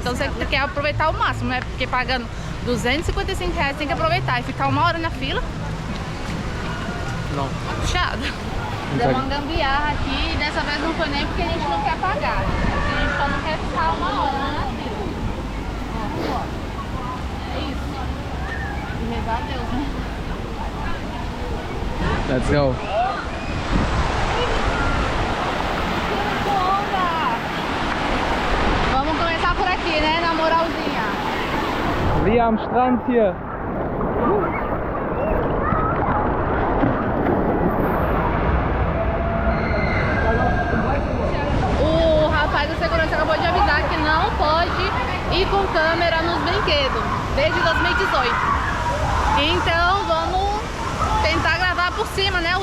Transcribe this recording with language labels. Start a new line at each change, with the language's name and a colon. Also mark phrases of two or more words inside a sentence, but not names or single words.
Portuguese: Então você quer aproveitar ao máximo, né? Porque pagando R$255 tem que aproveitar e ficar uma hora na fila. Não. Puxado. Deu uma gambiarra aqui e dessa vez não foi nem porque a gente não quer pagar. A gente só não quer ficar uma hora na fila. Ó. É isso. E rezar a Deus, né?
English: Let's go.
Portuguese: Vamos começar por aqui, né? Na moralzinha.
German: Wie am Strand hier.
Portuguese: O rapaz da segurança acabou de avisar que não pode ir com câmera nos brinquedos desde 2018. Então vamos tentar gravar por cima, né?